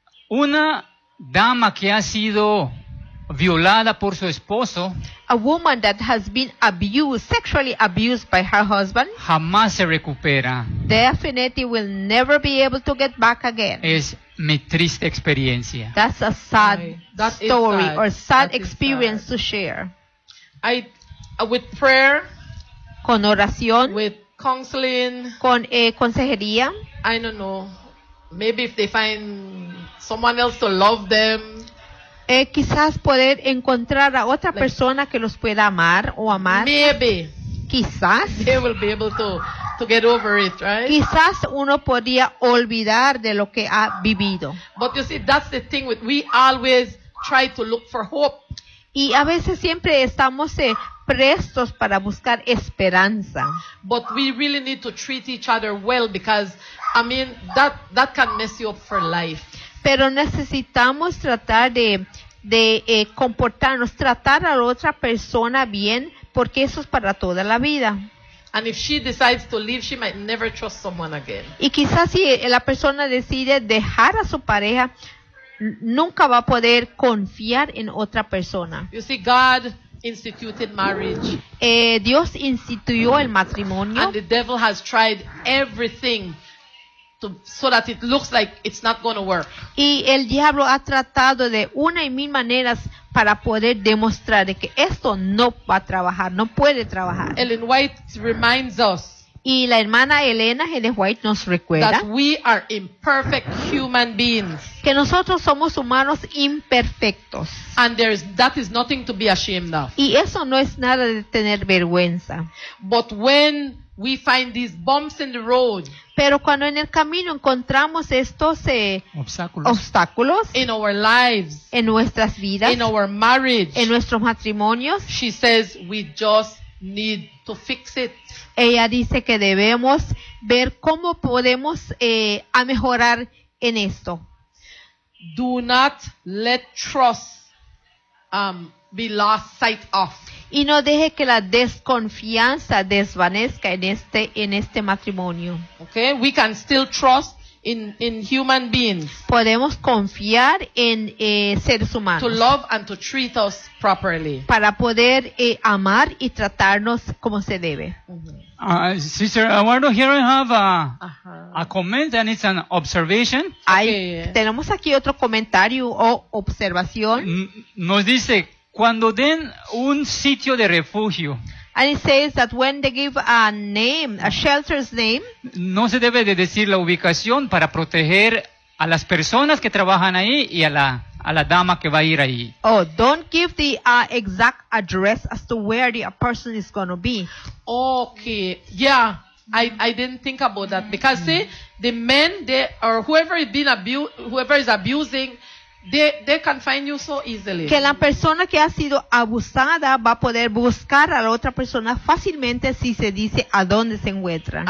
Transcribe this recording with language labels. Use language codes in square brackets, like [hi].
[es] Una dama que ha sido violada por su esposo. [en] A woman that has been abused, sexually abused by her husband. [es] Jamás se recupera. [en] Definitely will never be able to get back again. [es] Es mi triste experiencia. [en] That's a sad story or sad experience to share. With prayer. [es] Con oración. [en] With counseling. [es] Con consejería. [en] I don't know. Maybe if they find someone else to love them. [es] Quizás poder encontrar a otra persona que los pueda amar o amar. [en] Maybe. [es] Quizás. [en] They will be able to get over it, right? [es] Quizás uno podría olvidar de lo que ha vivido. [en] But you see, that's the thing with we always try to look for hope. [es] Y a veces siempre estamos prestos para buscar esperanza. [en] But we really need to treat each other well because, I mean, that can mess you up for life. [es] Pero necesitamos tratar de comportarnos, tratar a la otra persona bien, porque eso es para toda la vida. [en] And if she decides to leave, she might never trust someone again. [es] Y quizás si la persona decide dejar a su pareja, nunca va a poder confiar en otra persona. [en] You see, God instituted marriage. [es] Dios instituyó el matrimonio. [en] And the devil has tried everything. So that it looks like it's not going to work. [es] Y el diablo ha tratado de una y mil maneras para poder demostrar de que esto no va a trabajar, no puede trabajar. [en] Ellen White reminds us. [es] Y la hermana Elena Ellen White nos recuerda [en] that we are imperfect human beings. [es] Que nosotros somos humanos imperfectos. [en] And that is nothing to be ashamed of. [es] Y eso no es nada de tener vergüenza. [en] But when we find these bumps in the road. [es] Pero cuando en el camino encontramos estos obstáculos [en] in our lives, [es] en nuestras vidas, [en] in our marriage, [es] en nuestros matrimonios, [en] she says we just need to fix it. [es] Ella dice que debemos ver cómo podemos a mejorar en esto. [en] Do not let trust be lost sight of. [es] Y no deje que la desconfianza desvanezca en este matrimonio. [en] Okay, we can still trust in human beings. [es] Podemos confiar en seres humanos. [en] To love and to treat us properly. [es] Para poder amar y tratarnos como se debe. Mm-hmm. [en] Sister Eduardo, here I have a comment and it's an observation. [es] Okay. Tenemos aquí otro comentario o observación. Nos dice. Cuando den un sitio de refugio. [en] And it says that when they give a name, a shelter's name. [es] No se debe de decir la ubicación para proteger a las personas que trabajan ahí y a la dama que va a ir ahí. [en] Oh, don't give the exact address as to where the person is going to be. Okay, yeah, I didn't think about that. Because see, the men, whoever is abusing, They can find you so easily. [es] Que la persona que ha sido abusada va a poder buscar a la otra persona fácilmente si se dice a dónde se encuentra.